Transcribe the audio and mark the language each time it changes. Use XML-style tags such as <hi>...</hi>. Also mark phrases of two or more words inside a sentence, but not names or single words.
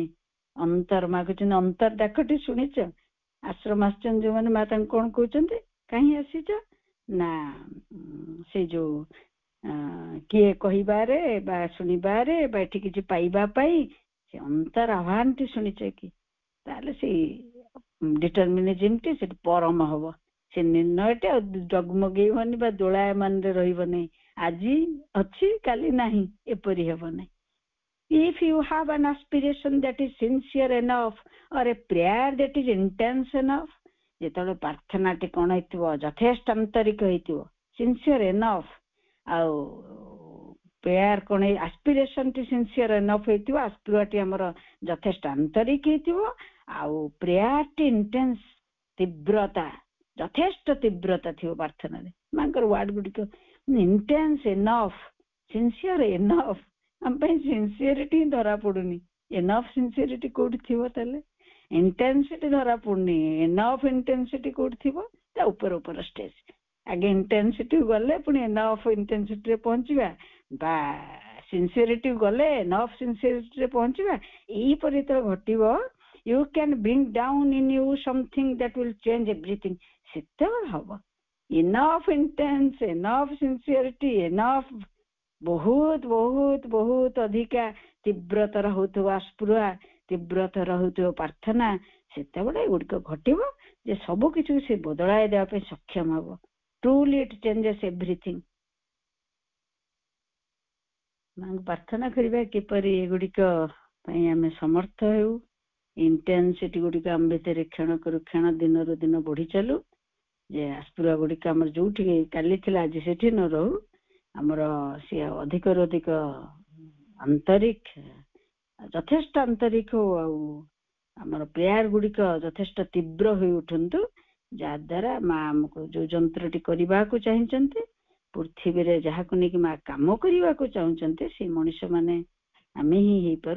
<or>ଅନ୍ତର ମା କହୁଛନ୍ତି, ଅନ୍ତର ଡାକଟି ଶୁଣିଛ? ଆଶ୍ରମ ଆସିଛନ୍ତି ଯୋଉମାନେ, ମା ତାଙ୍କୁ କଣ କହୁଛନ୍ତି, କାହିଁ ଆସିଛ ନା, ସେ ଯୋଉ କିଏ କହିବାରେ ବା ଶୁଣିବାରେ ବା ଏଠି କିଛି ପାଇବା ପାଇଁ, ସେ ଅନ୍ତର ଆହ୍ୱାନଟି ଶୁଣିଛ କି? ତାହେଲେ ସେଇ ଡିଟରମିନିଜିମଟି ସେଠି ପରମ ହବ। ସେ ନିର୍ଣ୍ଣୟଟି ଆଉ ଡଗମଗେଇବନି ବା ଦୋଳାୟମାନରେ ରହିବ ନାହିଁ, ଆଜି ଅଛି କାଲି ନାହିଁ, ଏପରି ହେବ ନାହିଁ।</or> <en>If you have an aspiration that is sincere enough or a prayer that is intense enough,</en> <or>ଯେତେବେଳେ ପ୍ରାର୍ଥନାଟି କଣ ହେଇଥିବ, ଯଥେଷ୍ଟ ଆନ୍ତରିକ ହେଇଥିବ,</or> <en>sincere enough,</en> <or>ଆଉ ପ୍ରେୟାର କଣ, ଆସ୍ପିରେସନଟି</or> <en>sincere enough</en> <or>ହେଇଥିବ, ଆସ୍ପିରଟି ଆମର ଯଥେଷ୍ଟ ଆନ୍ତରିକ ହେଇଥିବ, ଆଉ ପ୍ରେୟାରଟି ଇଣ୍ଟେନ୍ସ, ତୀବ୍ରତା, ଯଥେଷ୍ଟ ତୀବ୍ରତା ଥିବ ପ୍ରାର୍ଥନାରେ। ମାଙ୍କର ୱାର୍ଡ ଗୁଡିକ</or> <en>intense enough, sincere enough.</en> <or>ଆମ ପାଇଁ sincerity ଧରା ପଡୁନି.</or> <en>enough sincerity</en> <or>କୋଉଠି ଥିବ ତାହେଲେ? intensity ଧରା ପଡୁନି.</or> <en>enough intensity</en> <or>କୋଉଠି ଥିବ? ତା ଉପର ଷ୍ଟେଜ. ଆଗେ intensity ଗଲେ ପୁଣି</or> <en>enough intensity</en> <or>ରେ ପହଞ୍ଚିବା, ବା sincerity ଗଲେ</or> <en>enough sincerity</en> <or>ରେ ପହଞ୍ଚିବା. ଏଇପରି ତ ଘଟିବ.</or> <en>You can bring down in you something that will change everything.</en> <or>ସେତେବେଳେ ହବ.</or> <en>enough intense, enough sincerity, enough</en> <or>ବହୁତ ବହୁତ ବହୁତ ଅଧିକା ତୀବ୍ରତର ହଉଥିବ ଆସ୍ପୃହା, ତୀବ୍ରତର ହଉଥିବ ପ୍ରାର୍ଥନା, ସେତେବେଳେ ଏଗୁଡିକ ଘଟିବ ଯେ ସବୁ କିଛି ସେ ବଦଳାଇ ଦେବା ପାଇଁ ସକ୍ଷମ ହବ.</or> <en>truly it changes everything.</en> <or>ମାଙ୍କୁ ପ୍ରାର୍ଥନା କରିବା କିପରି ଏଗୁଡିକ ପାଇଁ ଆମେ ସମର୍ଥ ହେଉ. ଇଣ୍ଟେନ୍ସିଟି ଗୁଡିକ ଆମ ଭିତରେ କ୍ଷଣକରୁ କ୍ଷଣ ଦିନରୁ ଦିନ ବଢି ଚାଲୁ, ଯେ ଆସ୍ପୃହା ଗୁଡିକ ଆମର ଯୋଉଠି କାଲି ଥିଲା ଆଜି ସେଠି ନ ରହୁ, ଆମର ସିଏ ଅଧିକରୁ ଅଧିକ ଆନ୍ତରିକ, ଯଥେଷ୍ଟ ଆନ୍ତରିକ ଆଉ ଆମର ପ୍ରେୟାର ଗୁଡିକ ଯଥେଷ୍ଟ ତୀବ୍ର ହୋଇ ଉଠନ୍ତୁ, ଯାହାଦ୍ୱାରା ମା ଆମକୁ ଯୋଉ ଯନ୍ତ୍ରଟି କରିବାକୁ ଚାହିଁଛନ୍ତି, ପୃଥିବୀରେ ଯାହାକୁ ନେଇକି ମା କାମ କରିବାକୁ ଚାହୁଁଛନ୍ତି, ସେଇ ମଣିଷ ମାନେ ଆମେ ହିଁ ହେଇପାରୁ.</or>